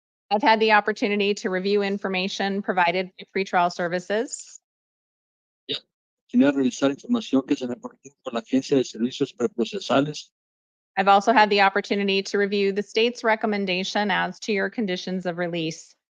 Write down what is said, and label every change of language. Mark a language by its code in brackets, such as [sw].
[en] I've had the opportunity to review information provided by pretrial services. [es] Quiero revisar información que se me aportó por la Agencia de Servicios Preprocesales. [en] I've also had the opportunity to review the state's recommendation as to your conditions of release.